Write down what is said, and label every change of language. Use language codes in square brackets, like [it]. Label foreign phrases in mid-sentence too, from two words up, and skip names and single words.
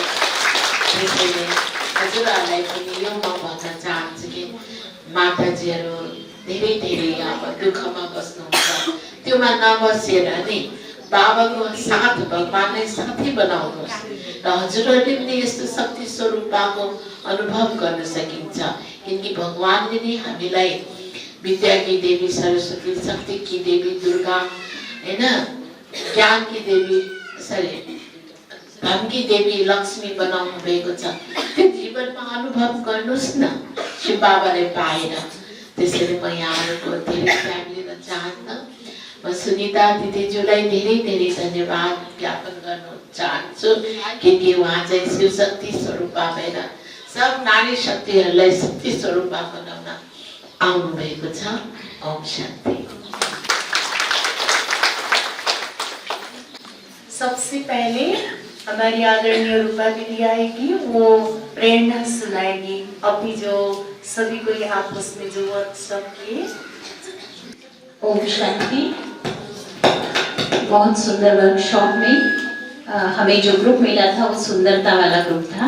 [ne] त्यसैले हजुरहरूलाई पनि यो म भन्न चाहन्छु कि माताजीहरू धेरै अब दुःखमा बस्नुहुन्छ, त्योमा नबसेर नि बाबाको साथ भगवानलाई साथी बनाउनुहोस् र हजुरहरूले पनि यस्तो शक्ति स्वरूपको अनुभव गर्न सकिन्छ। किनकि भगवानले नै हामीलाई [hi] विद्या की देवी सरस्वती, शक्ति की देवी दुर्गा [ne] हैन, [hi] ज्ञान की देवी धन की देवी लक्ष्मी [ne] बनाउनु भएको छ। त्यो जीवनमा अनुभव गर्नुहोस् न शिव बाबाले पाएर। त्यसैले म यहाँहरूको धेरै ध्यान लिन चाहन्न। म सुनिता दिदीज्यूलाई धेरै धन्यवाद ज्ञापन गर्न चाहन्छु किनकि उहाँ चाहिँ शिव शक्ति स्वरूपा भएर सब नारी शक्तिहरूलाई शक्ति स्वरूपा बनाउन आउनु भएको छ। ओम शान्ति। [hi] सबसे पहले हमारी आदरणीय रूपा दीदी आएगी, वो प्रेरणा सुनाएगी। अभी जो सभी को ये आपस में जो वर्कशॉप किए। ओम शांति। बहुत सुंदर वर्कशॉप में हमें जो ग्रुप मिला था वो सुंदरता वाला ग्रुप था।